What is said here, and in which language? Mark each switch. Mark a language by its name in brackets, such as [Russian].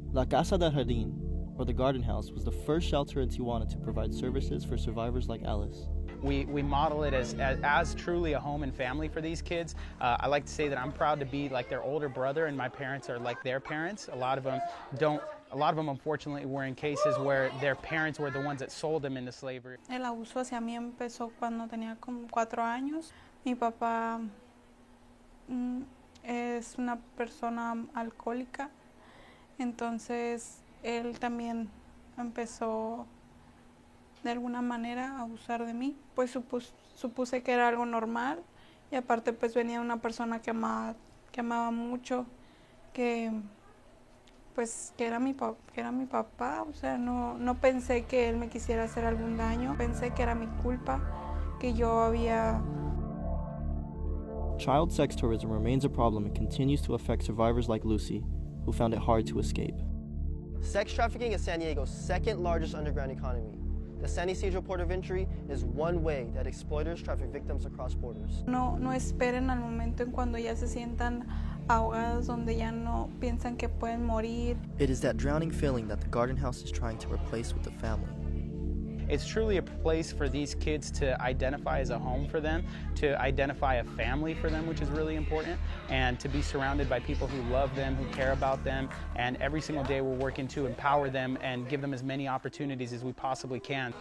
[English] La Casa del Jardín, or the Garden House, was the first shelter in Tijuana to provide services for survivors like Alice. We model it as truly a home and family for these kids. I like to say that I'm proud to be like their older brother, and my parents are like their parents. A lot of them unfortunately were in cases where their parents were the ones that sold them into slavery. [Spanish] El abuso hacia mí empezó cuando tenía como 4 años. Mi papá es una persona alcohólica, entonces él también empezó de alguna manera a abusar de mí. Pues supuse que era algo normal, y aparte pues venía una persona que amaba mucho, que era mi papá. O sea, no pensé que él me quisiera hacer algún daño, pensé que era mi culpa, que yo había... [English] Child sex tourism remains a problem and continues to affect survivors like Lucy, who found it hard to escape. Sex trafficking is San Diego's second largest underground economy. The San Isidro port of entry is one way that exploiters traffic victims across borders. [Spanish] No esperen al momento en cuando ya se sientan ahogados, donde ya no piensan que pueden morir. [English] It is that drowning feeling that the Garden House is trying to replace with a family. It's truly a place for these kids to identify as a home for them, to identify a family for them, which is really important, and to be surrounded by people who love them, who care about them, and every single day we're working to empower them and give them as many opportunities as we possibly can.